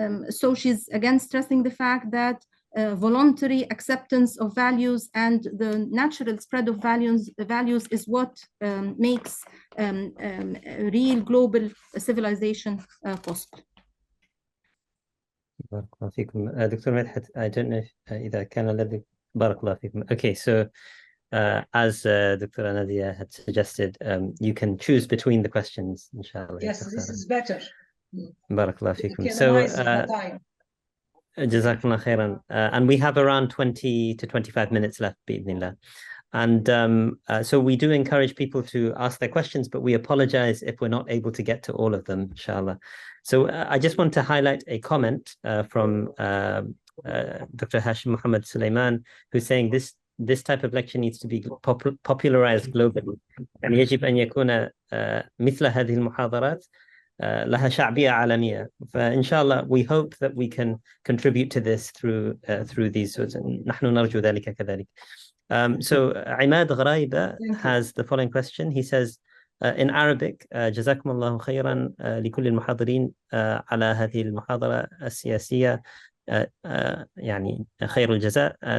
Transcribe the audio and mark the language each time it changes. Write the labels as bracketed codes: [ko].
[en] So she's again stressing the fact that voluntary acceptance of values and the natural spread of values is what makes real global civilization possible. [ar] بارك الله فيكم. دكتور مدحت, [en] I don't know [ar] إذا كان لديك. بارك الله فيكم. [en] Okay, so as Dr. Nadia had suggested, you can choose between the questions, inshallah. Yes, this is better. [ar] بارك الله فيكم. [en] So, [ar] Jazakallah khairan. [en] And we have around 20 to 25 minutes left, bi'idhnillah. And so we do encourage people to ask their questions, but we apologize if we're not able to get to all of them, inshallah. So I just want to highlight a comment from Dr. Hashim Muhammad Sulaiman, who's saying this type of lecture needs to be popularized globally. [ar] And يجب أن يكون مثل هذه المحاضرات لها شعبية عالمية. فإنشاءالله [en] we hope that we can contribute to this through these. [ar] نحن نرجو ذلك كذلك. [en] So Imad Gharaiba has the following question. He says in Arabic, [ar] جزاكم الله خيرا لكل المحاضرين على هذه المحاضرة السياسية يعني خير الجزاء.